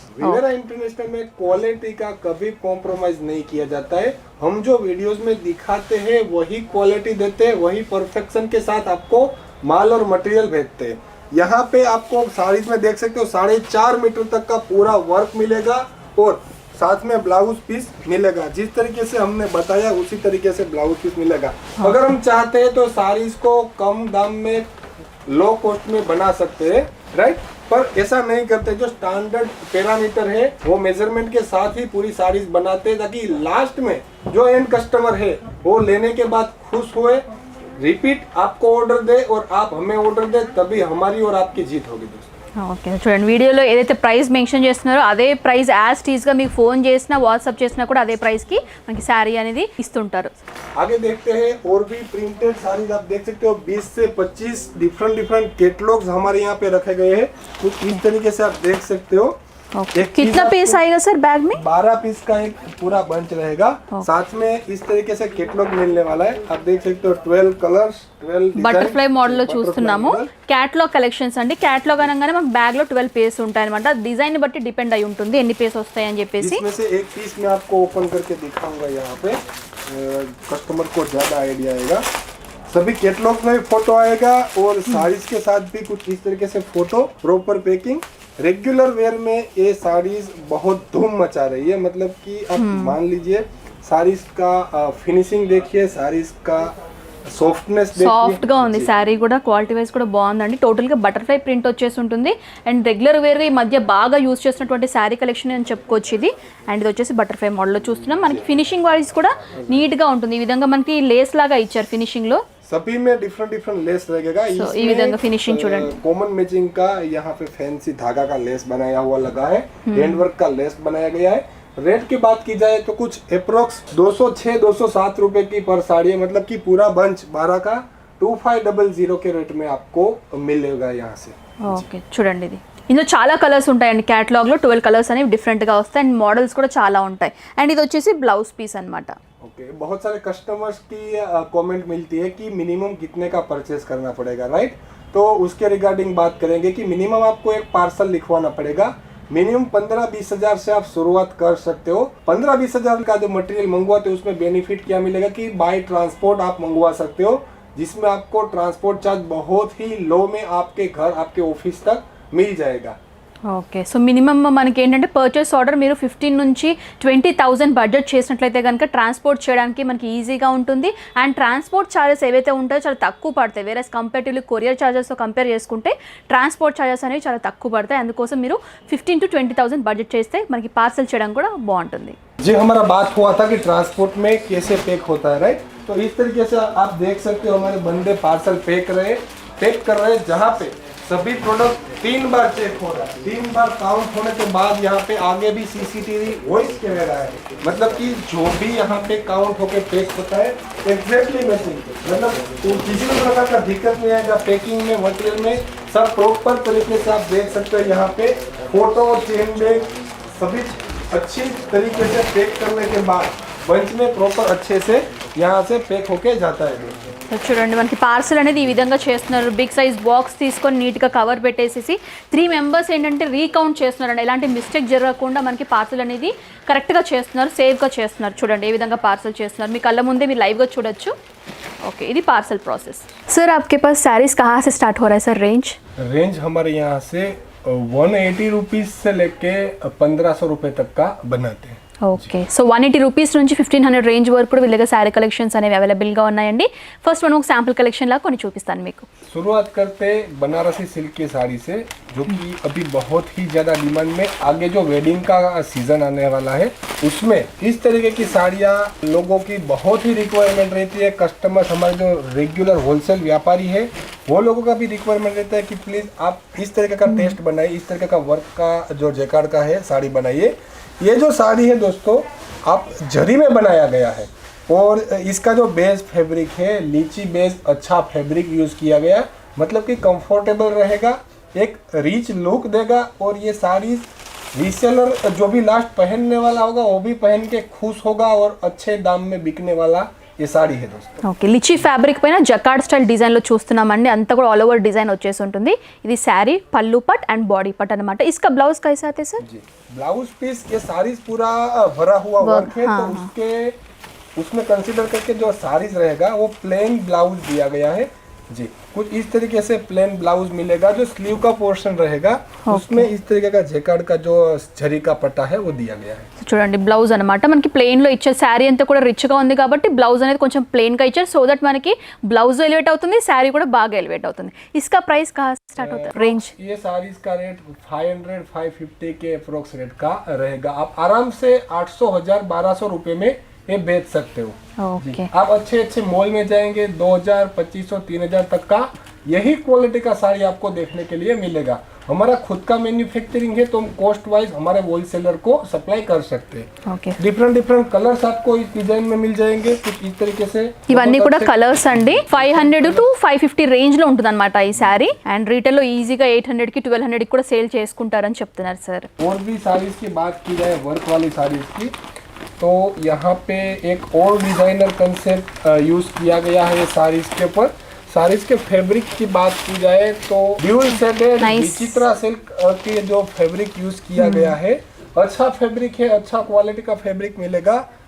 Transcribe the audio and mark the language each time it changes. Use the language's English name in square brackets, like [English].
[Hindi] विवेरा international में quality का कभी कॉम्प्रोमाइज नहीं किया जाता है, हम जो वीडियोस में दिखाते हैं वही क्वालिटी देते हैं, वही परफेक्शन के साथ आपको माल और मटेरियल भेजते हैं। यहाँ पे आपको साड़ीज में देख सकते हो 4.5 मीटर तक का पूरा वर्क मिलेगा और साथ में ब्लाउज पीस मिलेगा, जिस तरीके से हमने बताया उसी तरीके से ब्लाउज पीस मिलेगा। अगर हम चाहते हैं तो साड़ीज को कम दाम में लो कॉस्ट में बना सकते हैं, राइट, पर ऐसा नहीं करते। जो स्टैंडर्ड पैरामीटर है वो मेजरमेंट के साथ ही पूरी साड़ीज बनाते हैं, ताकि लास्ट में जो एंड कस्टमर है वो लेने के बाद खुश हुए, रिपीट आपको ऑर्डर दे और आप हमें ऑर्डर दे, तभी हमारी और आपकी जीत होगी दोस्तों। [Telugu] ఓకే చూడండి వీడియోలో ఏదైతే ప్రైస్ మెన్షన్ చేస్తున్నారో అదే ప్రైస్ యాజ్ టీజ్గా మీకు ఫోన్ చేసినా వాట్సాప్ చేసినా కూడా అదే ప్రైస్కి మనకి శారీ అనేది ఇస్తుంటారు। [Hindi] आगे देखते हैं और भी प्रिंटेड साड़ीज आप देख सकते हो, 20 से 25 डिफरेंट कैटलॉग्स हमारे यहाँ पे रखे गए हैं, कुछ इस तरीके से आप देख सकते हो। कितना पीस आएगा सर बैग में? 12 पीस का एक पूरा बंच रहेगा, साथ में इस तरीके से कैटलॉग मिलने वाला है। आप देख सकते हो 12 कलर्स 12 [Telugu] బటర్ఫ్లై మోడల్ లో చూస్తున్నాము, క్యాటలాగ్ కలెక్షన్స్ అండి। క్యాటలాగ్ అనగానే మనకి బ్యాగ్ లో 12 పీస్ ఉంటాయి అనమాట, డిజైన్ బట్టి డిపెండ్ అయి ఉంటుంది ఎన్ని పీస్ వస్తాయి అని చెప్పేసి। [Hindi] इसमें से एक पीस मैं आपको ओपन करके दिखाऊंगा, यहाँ पे कस्टमर को ज्यादा आइडिया आएगा। सभी कैटलॉग में फोटो आएगा और साड़ीज के साथ भी कुछ इस तरीके से photo, proper packing. Regular wear में ये साड़ीज बहुत धूम मचा रही है, मतलब कि आप मान लीजिए साड़ीज का फिनिशिंग देखिए, साड़ीज का సాఫ్ట్నెస్ [Telugu] సాఫ్ట్ గా ఉంది శారీ కూడా, క్వాలిటీ వైజ్ కూడా బాగుందండి। టోటల్ గా బటర్ఫ్లై ప్రింట్ వచ్చేసి ఉంటుంది అండ్ రెగ్యులర్ వేర్ గా ఈ మధ్య బాగా యూజ్ చేసినటువంటి శారీ కలెక్షన్ అని చెప్పుకోవచ్చు ఇది। అండ్ ఇది వచ్చేసి బటర్ఫ్లై మోడల్ లో చూస్తున్నాం, మనకి ఫినిషింగ్ వైజ్ కూడా నీట్ గా ఉంటుంది। ఈ విధంగా మనకి లేస్ లాగా ఇచ్చారు ఫినిషింగ్ లో, [Hindi] सभी में डिफरेंट लेस रहेगा। [Telugu] ఈ విధంగా ఫినిషింగ్ చూడండి, [Hindi] कॉमन मैचिंग का यहाँ पे फैंसी धागा का लेस बनाया हुआ लगा है, हैंड वर्क का लेस बनाया गया है। रेट की बात की जाए तो कुछ अप्रोक्स 206-207 रुपए की पर साड़ी है, मतलब कि पूरा बंच 12 का 2500 के रेट में आपको मिलेगा यहाँ से। [Telugu] ఓకే చూడండి ఇది ఇందులో చాలా కలర్స్ ఉంటాయండి, క్యాటలాగ్ లో 12 కలర్స్ అనేవి డిఫరెంట్ గా వస్తాయి అండ్ మోడల్స్ కూడా చాలా ఉంటాయి। అండ్ ఇది వచ్చేసి బ్లౌజ్ పీస్ అన్నమాట। [Hindi] ओके, बहुत सारे कस्टमर्स की कमेंट मिलती है कि मिनिमम कितने का परचेस करना पड़ेगा, राइट, तो उसके रिगार्डिंग बात करेंगे कि मिनिमम आपको एक पार्सल लिखवाना पड़ेगा। मिनिमम 15-20 हजार से आप शुरुआत कर सकते हो। 15-20 हजार का जो मटेरियल मंगवाते हो उसमें बेनिफिट क्या मिलेगा कि बाय ट्रांसपोर्ट आप मंगवा सकते हो, जिसमें आपको ट्रांसपोर्ट चार्ज बहुत ही लो में आपके घर आपके ऑफिस तक मिल जाएगा। [Telugu] ఓకే సో మినిమమ్ మనకి ఏంటంటే పర్చేస్ ఆర్డర్ మీరు 15 నుంచి 20,000 బడ్జెట్ చేసినట్లయితే కనుక ట్రాన్స్పోర్ట్ చేయడానికి మనకి ఈజీగా ఉంటుంది అండ్ ట్రాన్స్పోర్ట్ ఛార్జెస్ ఏవైతే ఉంటాయో చాలా తక్కువ పడతాయి। వేరే కంపేటివ్లీ కొరియర్ ఛార్జెస్తో కంపేర్ చేసుకుంటే ట్రాన్స్పోర్ట్ ఛార్జెస్ అనేవి చాలా తక్కువ పడతాయి, అందుకోసం మీరు 15 to 20,000 బడ్జెట్ చేస్తే మనకి పార్సల్ చేయడం కూడా బాగుంటుంది। [Hindi] जी हमारा बात हुआ था कि ट्रांसपोर्ट में कैसे पैक होता है, राइट, तो इस तरीके से आप देख सकते हो हमारे बंदे पार्सल पैक कर रहे हैं, जहाँ पे सभी प्रोडक्ट 3 बार चेक हो रहा है। 3 बार काउंट होने के बाद यहाँ पे आगे भी सीसीटीवी वॉइस कैमरा है, मतलब कि जो भी यहाँ पे काउंट होके पैक होता है एग्जैक्टली मैचिंग, मतलब तो किसी भी प्रकार का दिक्कत नहीं आएगा। पैकिंग में मटेरियल में सब प्रॉपर तरीके से आप देख सकते हो, यहाँ पे फोटो चेन बैग सभी अच्छी तरीके से पैक करने के बाद बंच में प्रॉपर अच्छे से यहाँ से पैक होके जाता है। [Telugu] చూడండి మనకి పార్సల్ అనేది ఈ విధంగా చేస్తున్నారు, బిగ్ సైజ్ బాక్స్ తీసుకొని నీట్గా కవర్ పెట్టేసేసి 3 మెంబర్స్ ఏంటంటే రీకౌంట్ చేస్తున్నారండి, ఎలాంటి మిస్టేక్ జరగకుండా మనకి పార్సల్ అనేది కరెక్ట్గా చేస్తున్నారు, సేఫ్గా చేస్తున్నారు। చూడండి ఏ విధంగా పార్సల్ చేస్తున్నారు, మీ కళ్ళ ముందే మీరు లైవ్గా చూడొచ్చు। ఓకే ఇది పార్సల్ ప్రాసెస్। [Hindi] सर आपके पास साड़ीज कहाँ से स्टार्ट हो रहा है सर? रेंज हमारे यहाँ से 180 रुपीज़ से लेके 1500 रुपये तक का बनाते हैं। [Telugu] ఓకే సో 180 రూపీస్ నుంచి 1500 రేంజ్ వరకు కూడా వీళ్ళ దగ్గర శారీ కలెక్షన్స్ అనేవి అవైలబుల్గా ఉన్నాయండి. ఫస్ట్ మనం ఒక శాంపుల్ కలెక్షన్ లా కొన్ని చూపిస్తాను మీకు. [Hindi] शुरुआत करते बनारसी सिल्क की साड़ी से, जो कि अभी बहुत ही ज़्यादा डिमांड में, आगे जो वेडिंग का सीजन आने वाला है उसमें इस तरीके की साड़ियाँ लोगों की बहुत ही रिक्वायरमेंट रहती है. कस्टमर्स हमारे जो रेगुलर होलसेल व्यापारी है वो लोगों का भी रिक्वायरमेंट रहता है कि प्लीज़ आप इस तरीके का टेस्ट बनाइए, इस तरीके का वर्क का जो जेकार्ड का है साड़ी बनाइए. ये जो साड़ी है दोस्तों आप जरी में बनाया गया है और इसका जो बेस फैब्रिक है लीची बेस अच्छा फैब्रिक यूज़ किया गया, मतलब कि कंफर्टेबल रहेगा, एक रिच लुक देगा. और ये साड़ी रीसेलर जो भी लास्ट पहनने वाला होगा वो भी पहन के खुश होगा और अच्छे दाम में बिकने वाला ये साड़ी है दोस्तों. [Telugu] ఓకే లిచీ ఫ్యాబ్రిక్ పైన జకార్డ్ స్టైల్ డిజైన్లో చూస్తున్నామండి. అంతా కూడా ఆల్ ఓవర్ డిజైన్ వచ్చేసి ఉంటుంది. ఇది శారీ పల్లు పట్ అండ్ బాడీ పట్ అనమాట. [Hindi] इसका ब्लाउज कैसा आते सर? जी ब्लाउज पीस ये साड़ीज पूरा भरा हुआ वर्क है, तो उसके उसमें कंसीडर करके जो साड़ीज रहेगा वो प्लेन ब्लाउज दिया गया है. जी कुछ इस तरीके से प्लेन ब्लाउज मिलेगा. जो स्लीव का पोर्शन रहेगा उसमें इस तरीके का जेकार्ड का जो झरी का पट्टा है वो दिया गया है. [Telugu] చూడండి బ్లౌజ్ అనమాట మనకి ప్లెయిన్ లో ఇచ్చారు. శారీ అంతా కూడా రిచ్ గా ఉంది కాబట్టి బ్లౌజ్ అనేది కొంచెం ప్లెయిన్ గా ఇచ్చారు. సో దట్ మనకి బ్లౌజ్ ఎలివేట్ అవుతుంది, శారీ కూడా బాగా ఎలివేట్ అవుతుంది. [Hindi] इसका प्राइस कहाँ स्टार्ट होता है रेंज? ये साड़ीज का रेट 500-550 के अप्रोक्स रेट का रहेगा. आप आराम से 800, 1000, 1200 रुपए में ये बेच सकते हो. ओके आप अच्छे अच्छे मॉल में जाएंगे 2000, 2500, 3000 तक का यही क्वालिटी का साड़ी आपको देखने के लिए मिलेगा. हमारा खुद का मैन्युफैक्चरिंग है तो हम कॉस्ट वाइज हमारे होलसेलर को सप्लाई कर सकते हैं. [Telugu] ఓకే [Hindi] डिफरेंट कलर्स आपको इस डिजाइन में मिल जाएंगे कुछ इस तरीके से. [Telugu] ఇవన్నీ కూడా కలర్స్ అండి. 500 to 550 రేంజ్ లో ఉంటుంది అనమాట ఈ శారీ. అండ్ రీటైల్ లో ఈజీగా 800 కి 1200 కి కూడా సేల్ చేసుకుంటారని చెప్తున్నారు సార్. [Hindi] और भी साड़ीज की बात की जाए वर्क वाली साड़ीज की, तो यहाँ पे एक और डिजाइनर कंसेप्ट यूज किया गया है साड़ीज के ऊपर. साड़ीज के फैब्रिक की बात की जाए तो ड्यूल शेडेड विचित्रा सिल्क के जो फैब्रिक यूज किया गया है अच्छा फैब्रिक है, अच्छा क्वालिटी का फैब्रिक मिलेगा.